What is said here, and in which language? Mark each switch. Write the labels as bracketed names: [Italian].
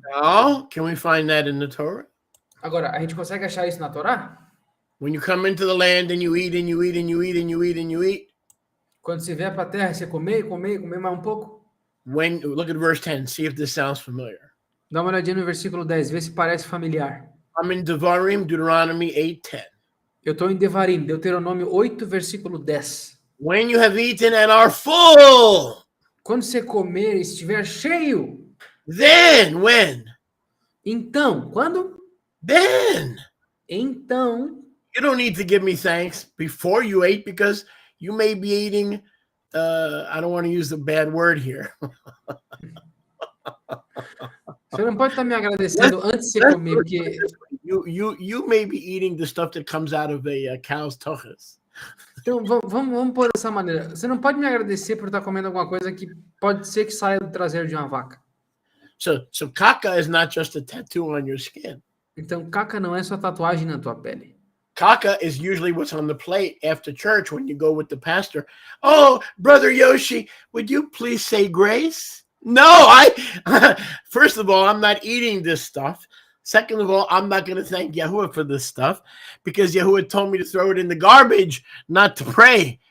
[English] Oh, can we find that in the Torah? [Portuguese] Agora, a gente consegue achar isso na Torá? [English] When you come into the land and you eat and you eat and you eat and you eat and you eat. [Portuguese] Quando você vier para a terra, você comer mais um pouco? [English] Look at verse 10, see if this sounds familiar. [Portuguese] Dá uma olhadinha no versículo 10, vê se parece familiar. [English] I'm in Devarim, Deuteronomy 8:10. [Portuguese] Eu estou em Devarim, Deuteronômio 8, versículo 10. [English] When you have eaten and are full. [Portuguese] Quando você comer e estiver cheio. [English] Then, when? [Portuguese] Então, quando? [English] Then. [Portuguese] Então. [English] You don't need to give me thanks before you ate because you may be eating, I don't want to use the bad word here. [Portuguese] Você não pode estar me agradecendo antes de você comer, porque... [English] You may be eating the stuff that comes out of a cow's tuchus. [Portuguese] Então, vamos pôr dessa maneira. Você não pode me agradecer por estar comendo alguma coisa que pode ser que saia do traseiro de uma vaca. [English] So caca is not just a tattoo on your skin. [Portuguese] Então, caca não é só tatuagem na tua pele. [English] Caca is usually what's on the plate after church when you go with the pastor. Oh, Brother Yoshi, would you please say grace? No, first of all, I'm not eating this stuff. Second of all, I'm not going to thank Yahuwah for this stuff because Yahuwah told me to throw it in the garbage, not to pray.